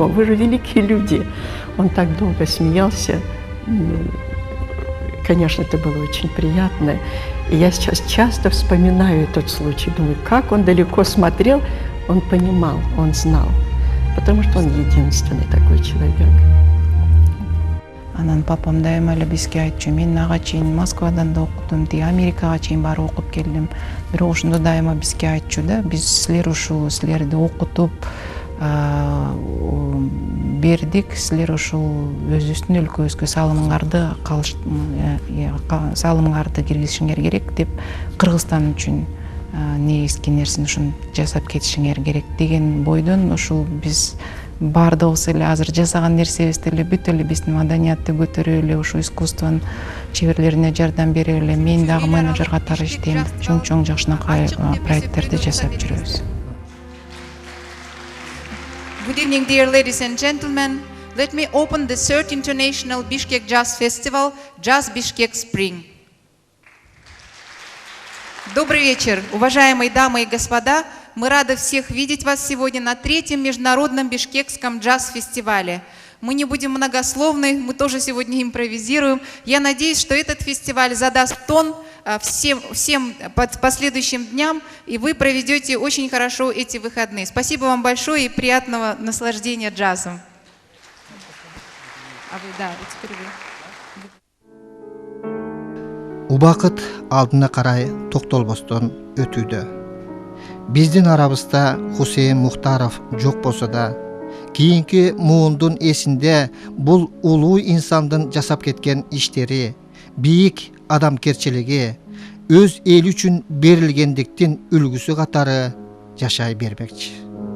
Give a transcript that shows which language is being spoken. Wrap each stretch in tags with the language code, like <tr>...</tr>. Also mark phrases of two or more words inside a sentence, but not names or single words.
<ru>Вы же великие люди. Он так долго смеялся. Конечно, это было очень приятно. И я сейчас часто вспоминаю этот случай. Думаю, как он далеко смотрел, он понимал, он знал. Потому что он единственный такой человек.</ru> <ky>Анан папам дайыма эле бизге айтчу, мен ага чейин Москвадан да окудум, тиги Америкага чейин барып окуп келдим. Бирок ошондо дайыма бизге айтчу да, биз силер ушул, силерди окутуп бердик, силер ушул өзүбүздүн өлкөбүзгө салымыңарды киргизишиңер керек деп, Кыргызстан үчүн негизги нерсени ушуну жасап кетишиңер керек деген бойдон ушул биз бардыгыбыз эле азыр жасаган нерсебизди эле бүт эле биздин маданиятты көтөрүп эле, ушу искусствонун чеберлерине жардам берип эле, мен дагы менеджер катары иштейм, чоң жакшынакай проекттерди жасап жүрөбүз.</ky> <en>Good evening, dear ladies and gentlemen. Let me open the 3rd International Bishkek Jazz Festival, Jazz Bishkek Spring.</en> <ru>Добрый вечер, уважаемые дамы и господа. Мы рады всех видеть вас сегодня на 3-м международном бишкекском джаз-фестивале. Мы не будем многословны, мы тоже сегодня импровизируем. Я надеюсь, что этот фестиваль задаст тон всем последующим дням, и вы проведете очень хорошо эти выходные. Спасибо вам большое и приятного наслаждения джазом.</ru> <ky>Убакыт алдына карай токтолбостон өтүүдө. Биздин арабызда Хусейн Мухтаров жок болсо да, кийинки муундун эсинде бул улуу инсандын жасап кеткен иштери, бийик адамгерчилиги өз эл үчүн берилгендиктин үлгүсү катары жашай бермекчи.</ky>